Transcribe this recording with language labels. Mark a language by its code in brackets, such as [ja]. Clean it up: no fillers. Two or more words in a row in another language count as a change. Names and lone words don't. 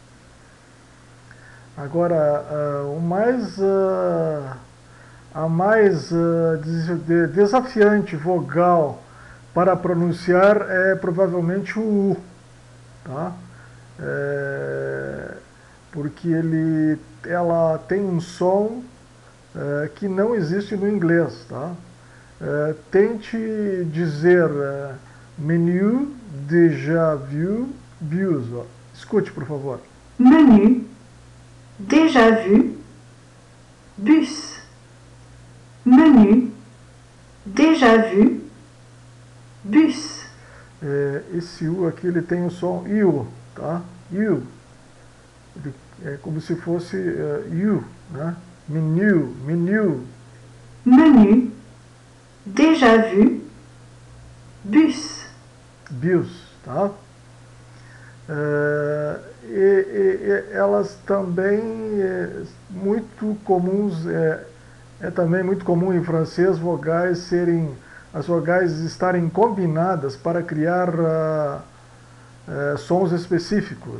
[pt] Agora, a mais desafiante vogal para pronunciar é provavelmente o U, tá? É, porque ela tem um som que não existe no inglês, tá? Tente dizer [fr] menu déjà vu, [pt] views. Escute, por favor. [fr] Menu, déjà vu, bus. Menu, déjà vu, bus. [pt] Esse U aqui ele tem o som IU, tá? IU. É como se fosse you, né? [fr] Menu, menu, Menu, déjà vu, bus. [pt] bios, tá? Elas também muito comuns, é também muito comum em francês as vogais estarem combinadas para criar sons específicos.